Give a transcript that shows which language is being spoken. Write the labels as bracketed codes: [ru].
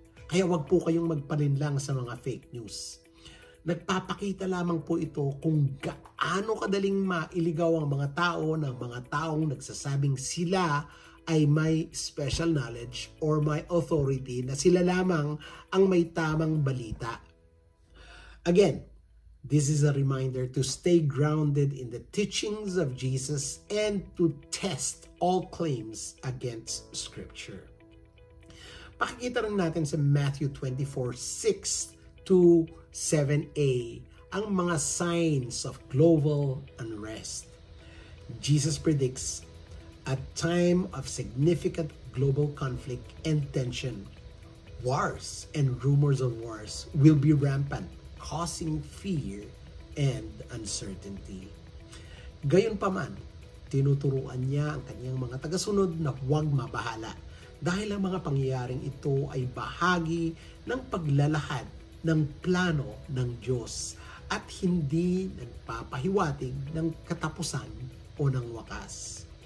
[tl] Kaya wag po kayong magpalinlang sa mga fake news. Nagpapakita lamang po ito kung gaano kadaling mailigaw ang mga tao ng mga taong nagsasabing sila ay may special knowledge or may authority na sila lamang ang may tamang balita. [en] Again, this is a reminder to stay grounded in the teachings of Jesus and to test all claims against Scripture. [tl] Pakikita rin natin sa Matthew 24:6 to 7a ang mga [en] signs of global unrest. Jesus predicts a time of significant global conflict and tension. Wars and rumors of wars will be rampant, causing fear and uncertainty. [tl] Gayunpaman, tinuturuan niya ang kanyang mga tagasunod na huwag mabahala dahil ang mga pangyayaring ito ay bahagi ng paglalahad ng plano ng Diyos at hindi nagpapahiwatig ng katapusan o ng wakas.